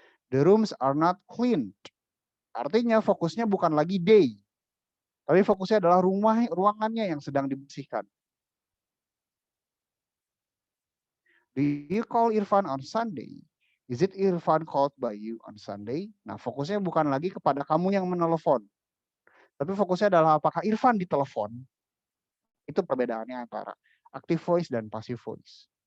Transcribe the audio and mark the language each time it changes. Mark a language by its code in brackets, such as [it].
[en] The rooms are not cleaned. [id] Artinya fokusnya bukan lagi they, tapi fokusnya adalah ruangannya yang sedang dibersihkan. [en] Do you call Irfan on Sunday? Is it Irfan called by you on Sunday? [id] Nah, fokusnya bukan lagi kepada kamu yang menelepon, tapi fokusnya adalah apakah Irfan ditelepon. Itu perbedaannya antara active voice dan passive voice.